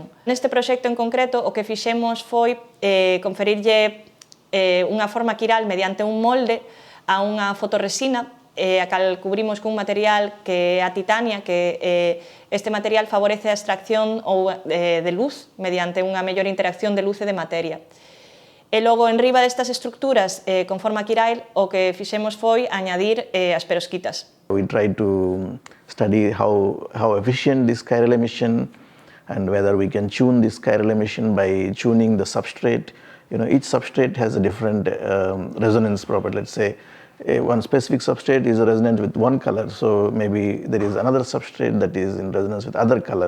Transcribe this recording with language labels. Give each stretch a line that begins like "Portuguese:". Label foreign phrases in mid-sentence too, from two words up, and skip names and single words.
Galician: Neste proxecto en concreto, o que fixemos foi conferirlle unha forma quiral mediante un molde a unha fotorresina, a cal cubrimos cun material que é a titania, que este material favorece a extracción de luz mediante unha mellor interacción de luz e de materia. E logo, enriba destas estructuras con forma quiral, o que fixemos foi añadir as perovskitas.
English: We tried to study how efficient this chiral emission and whether we can tune this chiral emission by tuning the substrate. Each substrate has a different resonance property. Let's say one specific substrate is resonant with one color, so maybe there is another substrate that is in resonance with other color.